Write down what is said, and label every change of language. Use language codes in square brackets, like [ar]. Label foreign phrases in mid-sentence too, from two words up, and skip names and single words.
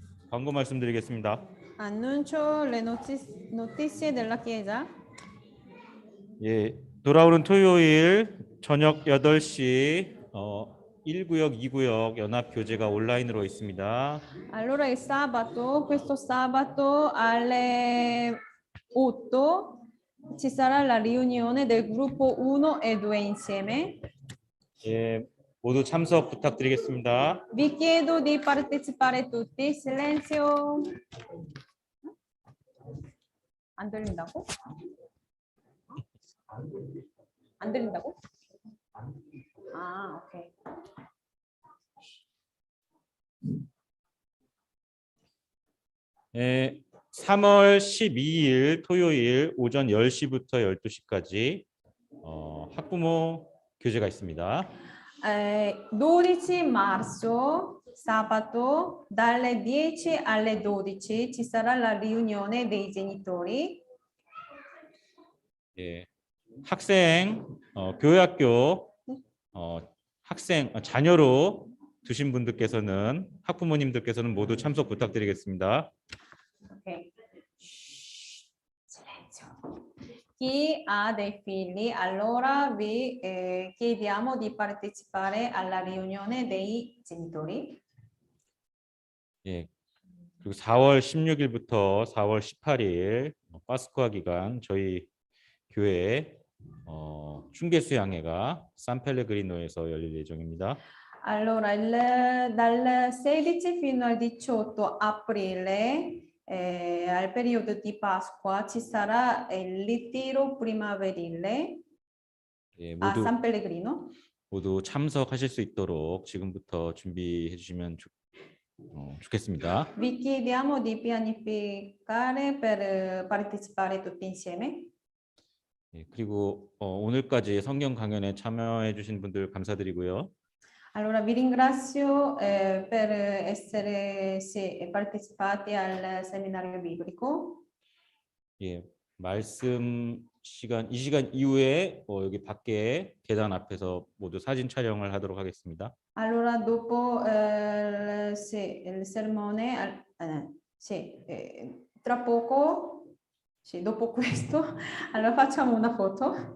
[ko] 광고 말씀드리겠습니다. [it] Annuncio le notizie della Chiesa. [ko] 예, 돌아오는 토요일 저녁 8시 1구역, 2구역 연합 교제가 온라인으로 있습니다. [it] Allora il sabato, questo sabato alle 8 ci sarà la riunione del gruppo 1 e 2 insieme. [ko] 예, 모두 참석 부탁드리겠습니다. [it] Vi chiedo di partecipare tutti. Silenzio. [ko] 안 들린다고? 안 들린다고? 아, 오케이. 예, 3월 12일 토요일 오전 10시부터 12시까지 학부모 교제가 있습니다. [it] 12 marzo, sabato, dalle 10 alle 12 ci sarà la riunione dei genitori. [ko] 예, 학생, 교회학교 학생 자녀로 두신 분들께서는 학부모님들께서는 모두 참석 부탁드리겠습니다. [it] Ok. Silenzio. Chi ha dei figli, allora vi chiediamo di partecipare alla riunione dei genitori. [ko] 예, 그리고 4월 16일부터 4월 18일 파스쿠아 기간 저희 교회 중계 수양회가 산펠레그리노에서 열릴 예정입니다. [it] Allora, dal 16 fino al 18 aprile, al periodo di Pasqua, ci sarà il ritiro primaverile [ko] 예, [it] a San Pellegrino. [ko] 모두 참석하실 수 있도록 지금부터 준비해 주시면 좋겠습니다. [it] Vi chiediamo di pianificare per partecipare tutti insieme. [ko] 예, 그리고 오늘까지 성경 강연에 참여해 주신 분들 감사드리고요. [it] Allora, vi ringrazio per essere partecipati al seminario biblico. [ko] 예, 말씀 시간 이 시간 이후에 여기 밖에 계단 앞에서 모두 사진 촬영을 하도록 하겠습니다. [it] Allora, dopo il sermone, tra poco, dopo questo, allora facciamo una foto.